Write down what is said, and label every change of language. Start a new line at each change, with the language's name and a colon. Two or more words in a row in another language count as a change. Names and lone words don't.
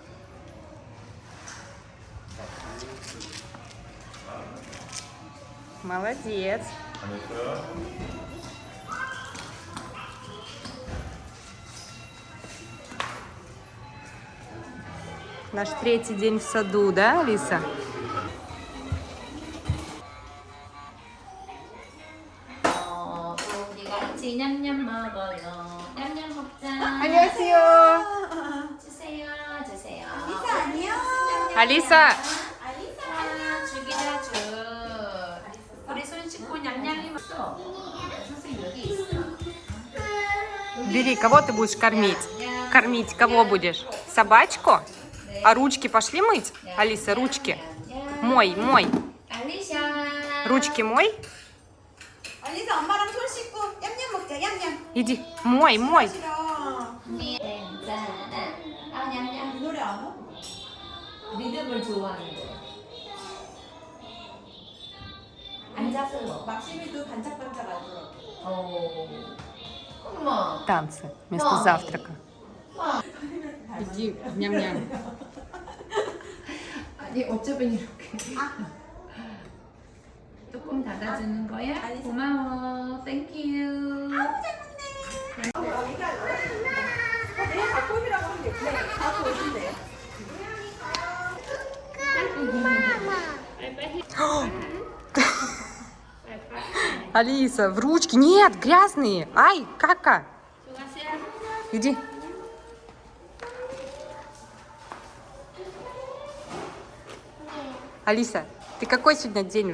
Russian: Молодец. Наш третий день в саду, да, Алиса?
Korean: 우리 같이 냠냠 먹어요. 냠냠 먹자. 안녕하세요. 주세요, 주세요. 알리사 안녕. 알리사. 알리사 안녕. 죽이자 죽. 우리 손 씻고 냠냠이 먹어. 선생님 여기 있어.
Russian: Бери, кого ты будешь кормить? Кормить кого будешь? Собачку? А ручки пошли мыть? Алиса, ручки. Мой, мой. 알리샤. Ручки мой.
Korean: 알리사 엄마랑 손 씻고 냠냠 먹자. 냠냠.
Russian: Иди. Мой, мой.
Korean: 싫어. 괜찮아. 아 냠냠. 이 노래 알아? 리듬을 좋아하는데. 앉아서. 막심이도 반짝반짝 알더라고. 엄마.
Russian: Танцы вместо завтрака. Иди, ням-ням.
Korean: 아니 어쩌면 이렇게. 뚜껑 닫아주는 거야? 알겠어. 고마워. 땡큐. 내가 갖고 오시라고 하면 돼. 네, 갖고 오신대요.
Russian: Алиса, в ручки. Нет, грязные. Ай, кака. Иди. Алиса, ты какой сегодня день?